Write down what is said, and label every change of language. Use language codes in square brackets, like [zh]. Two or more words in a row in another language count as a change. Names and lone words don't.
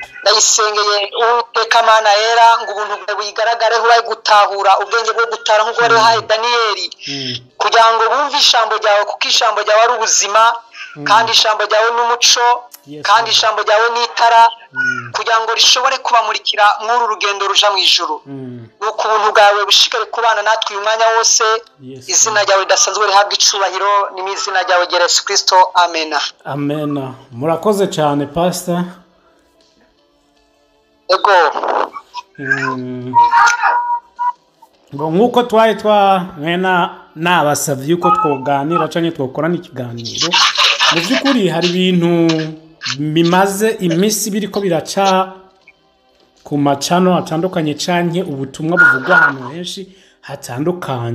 [rn] Ndayisengeye Uwiteka Mana yera, ngo ubuntu bwawe buyigaragareho, baye gutahura ubwenge bwo gutara nk'uko wari wahaye Daniyeli, kugira ngo bumve ijambo ryawe, kuko ijambo ryawe ari ubuzima, kandi ijambo ryawe n'umuco, kandi ijambo ryawe n'itara, kugira ngo rishobore kubamurikira muri urugendo ruja mu ijuru. Nuko ubuntu bwawe bushikare kubana natwe uyu mwanya wose. Izina ryawe ridasanzwe rihabwa icubahiro, ni mu izina ryawe Yesu Kristo. Amen. Amen. Murakoze cyane pastor. Ego. nk'uko twari nabasabye yuko twoganira cyangwa twakorana ikiganiro, mu by'ukuri hari ibintu bimaze iminsi biriko biraca ku macano atandukanye canke ubutumwa buvugwa ahantu henshi hatandukanye.